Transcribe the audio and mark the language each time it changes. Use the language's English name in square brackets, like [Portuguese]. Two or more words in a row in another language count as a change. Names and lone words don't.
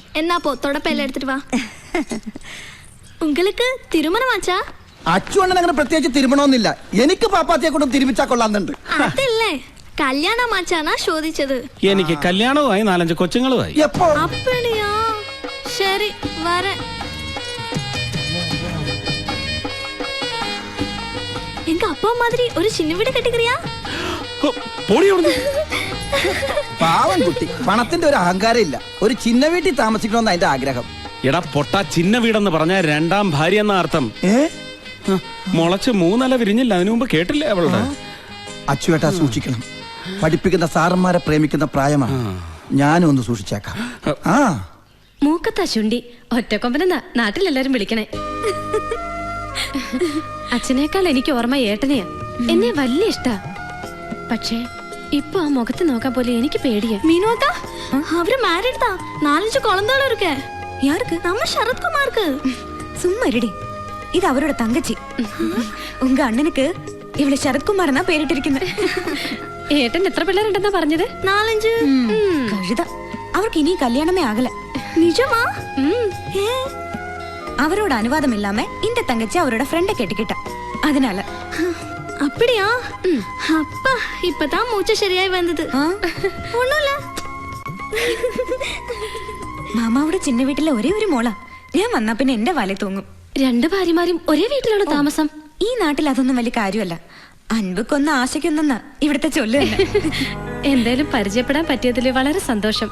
[Malayalam] എന്നാ പോ, തുടപ്പെല്ലാം എടുത്തിട്ട് വാ. [Tamil] உங்களுக்கு തിരുമണമാച്ചാ? [Malayalam] അച്ചുവണ്ണൻ അങ്ങനെ പ്രത്യേകിച്ച് തിരുമണമെന്നില്ല. എനിക്ക് പാപ്പാത്തിയെ കൊണ്ടും തിരുമിച്ചാ കൊള്ളാന്നുണ്ട്. അതല്ലേ കല്യാണമാച്ചാനാ ചോദിച്ചത്. എനിക്ക് കല്യാണവുമായി 4-5 കൊച്ചുങ്ങളുമായി. എപ്പോ? അപ്പടിയാ, ശരി വര. [Tamil] எங்க அப்பா மாதிரி ஒரு சின்ன வீடு கட்டிக்கிறியா? [Malayalam] പാവൻ കുട്ടി, പണത്തിന്റെ ഒരു അഹങ്കാരം ഇല്ല. ഒരു ചിന്ന വീട്ടിൽ താമസിക്കണമെന്ന് അതിന്റെ ആഗ്രഹം. എടാ പൊട്ട, ചിന്ന വീടെന്ന് പറഞ്ഞ 2ാം ഭാര്യ എന്ന അർത്ഥം. മുളച്ച് 3 ഇല വിരിഞ്ഞില്ല. അതിനു മുമ്പ് കേട്ടില്ലേ അവളുടെ? അച്ചുവേട്ടാ സൂക്ഷിക്കണം. പഠിപ്പിക്കുന്ന സാറന്മാരെ പ്രേമിക്കുന്ന പ്രായമാണ്. ഞാനും ഒന്ന് സൂക്ഷിച്ചേക്കാം. മൂക്കത്താ ചുണ്ടി ഒറ്റക്കൊമ്പനെന്നാ നാട്ടിലെല്ലാരും വിളിക്കണേ. അച്ഛനേക്കാൾ എനിക്ക് ഓർമ്മ ഏട്ടനെയാ. എന്നെ വലിയ ഇഷ്ടാ. പക്ഷേ ഇപ്പൊ ആ മുഖത്ത് നോക്കാൻ പോലെ എനിക്ക് പേടിയാ. മീനോക്കാ, അവര് മാരീഡ് [Tamil] தான். 4-5 குழந்தைகளும் இருக்கு. யாருக்கு? நம்ம சரத்குமாருக்கு. சும்மா இருடி. இது அவரோட தங்கச்சி. உங்க அண்ணனுக்கு இவளை சரத்குமார் தான் [Malayalam] பேரிட்டிருക്കുന്നത്. ഏട്ടൻ എത്ര പിള്ളേരുണ്ടെന്നാ പറഞ്ഞത്? 4-5. കഴുത. അവർക്ക് ഇനി കല്യാണമേ ആകല. നിജമാ? [Tamil] அவரோட அனுவாதம் இல்லாம இந்த தங்கச்சி அவரோட ஃப்ரெண்ட கேட்டுக்கிட்டா. அதனால அப்படியா? அப்பா இப்பதான் மூச்சு சரியாய் வந்தது. ஒண்ணுல [Malayalam] മാമാവിടെ ചിന്ന വീട്ടിലെ ഒരേ ഒരു മോളാ. ഞാൻ വന്നാ പിന്നെ എന്റെ വാലെ തൂങ്ങും. 2 ഭാര്യമാരും ഒരേ വീട്ടിലാണ് താമസം. ഈ നാട്ടിൽ അതൊന്നും വലിയ കാര്യമല്ല. അൻപക്കൊന്ന് ആശയ്ക്കൊന്നെന്ന് ഇവിടുത്തെ ചൊല്ല് തന്നെ. എന്തായാലും പരിചയപ്പെടാൻ പറ്റിയതിൽ വളരെ സന്തോഷം.